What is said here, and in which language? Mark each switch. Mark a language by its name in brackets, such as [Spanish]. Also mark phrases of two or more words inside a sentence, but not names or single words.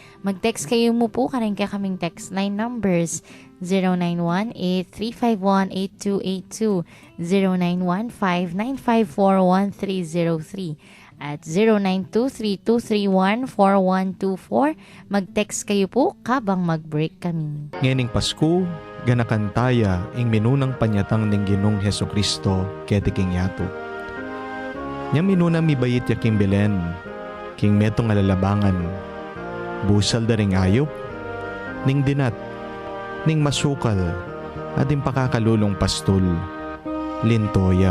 [Pampanga] Mag-text kayo mo po karin kaya kaming [English] text line numbers [Pampanga] 0918-351-8282, 0915-954-1303, at 0923-231-4124. Mag-text kayo po kabang mag-break kami. Ngening Pasko, ganakantaya ing minunang panyatang ng Ginong Hesukristo kete king yato. Nya minunang mibayit ya king Belen, king metong alalabangan, busal da ring ayop, ning dinat, ning masukal, at ing pakakalulong pastol, lintoya.